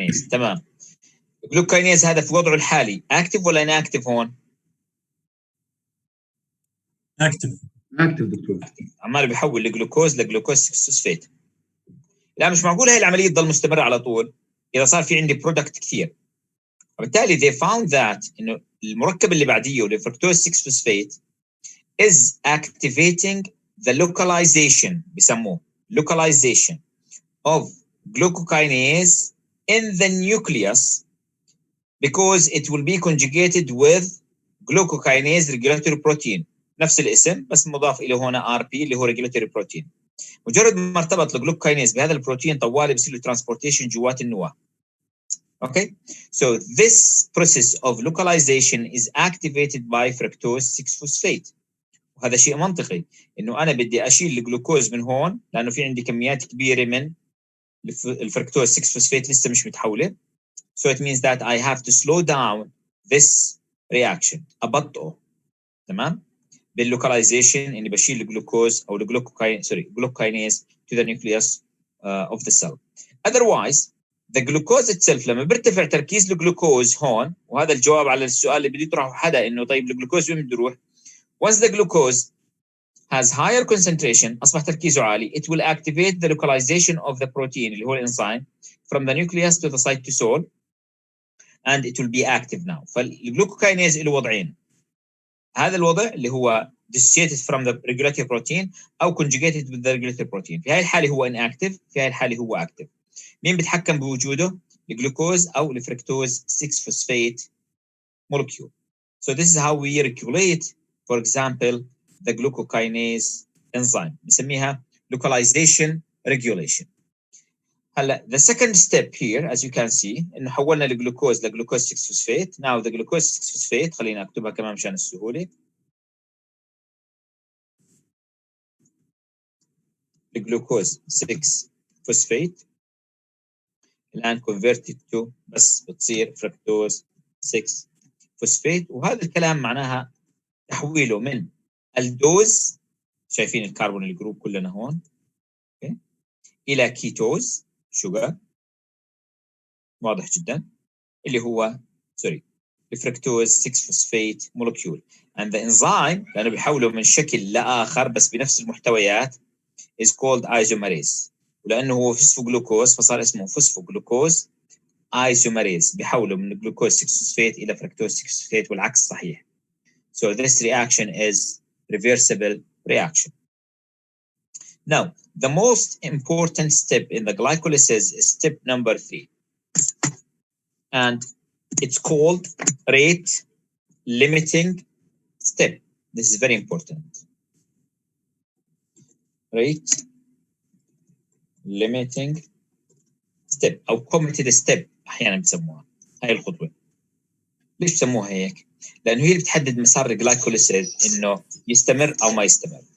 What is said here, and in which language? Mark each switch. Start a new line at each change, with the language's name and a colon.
Arabic: تمام. الجلوكوكاينيز هذا في وضعه الحالي اكتف ولا اناكتف هون؟ اكتف دكتور. عمال بيحول الجلوكوز لجلوكوز 6 فوسفات. لا مش معقول هاي العمليه تضل مستمره على طول اذا صار في عندي برودكت كثير. وبالتالي
English: they found that
Arabic: انه المركب اللي بعديه اللي فركتوز 6 فوسفات
English: is activating the localization
Arabic: بسموه
English: localization of glucokinase in the nucleus because it will be conjugated with glucokinase regulatory protein،
Arabic: نفس الاسم بس مضاف اليه هنا RP اللي هو
English: regulatory protein.
Arabic: مجرد ما ارتبط الجلوكوكاينيز بهذا البروتين طوالي بصير له ترانسبورتيشن جوات النواه.
English: Okay, so this process of localization is activated by fructose 6 phosphate.
Arabic: وهذا شيء منطقي انه انا بدي اشيل الجلوكوز من هون لانه في عندي كميات كبيره من الفركتوز 6 فوسفات لسه مش متحوله.
English: So it means that I have to slow down this reaction،
Arabic: ابطئه. تمام؟ باللوكاليزيشن اني بشيل الجلوكوز او الجلوكوكاينيز
English: to the nucleus of the cell. Otherwise the glucose itself
Arabic: لما بيرتفع تركيز الجلوكوز هون، وهذا الجواب على السؤال اللي بدي يطرحه حدا انه طيب الجلوكوز وين بده يروح؟
English: Once the glucose has higher concentration
Arabic: أصبح تركيزه عالي
English: it will activate the localization of the protein
Arabic: اللي هو الانزيم
English: from the nucleus to the cytosol and it will be active now.
Arabic: فالجلوكوكاينيز له وضعين، هذا الوضع اللي هو
English: dissociated from the regulatory protein
Arabic: أو
English: conjugated with the regulatory protein.
Arabic: في هاي الحالة هو inactive، في هاي الحالة هو active. مين بيتحكم بوجوده؟ الجلوكوز أو الفركتوز 6 phosphate molecule.
English: So this is how we regulate for example the glucokinase enzyme،
Arabic: بنسميها
English: localization regulation.
Arabic: هلا
English: the second step here as you can see
Arabic: انه حولنا الجلوكوز لجلوكوز 6 فوسفات. now the glucose 6 فوسفات خلينا اكتبها كمان مشان السهوله. الجلوكوز 6 فوسفات الان
English: converted to
Arabic: بس بتصير فركتوز 6 فوسفات، وهذا الكلام معناها تحويله من الدوز، شايفين الكربون الجروب كلنا هون okay. الى كيتوز شوجر واضح جدا اللي هو الفركتوز 6 فوسفات مولكيول
English: and the enzyme
Arabic: لانه بيحوله من شكل لاخر بس بنفس المحتويات
English: is called
Arabic: isomerase، ولانه هو فوسفوجلوكوز فصار اسمه فوسفوجلوكوز isomerase، بيحوله من الجلوكوز 6 فوسفات الى فركتوز 6 فوسفات والعكس صحيح.
English: So this reaction is reversible reaction. Now, the most important step in the glycolysis is step number 3. And it's called rate limiting step. This is very important. Rate limiting step أو committed step
Arabic: أحيانا بسموها هاي الخطوة. ليش بسموها هيك؟ لأنه هي اللي بتحدد مسار الجلايكوليسيس إنه يستمر أو ما يستمر.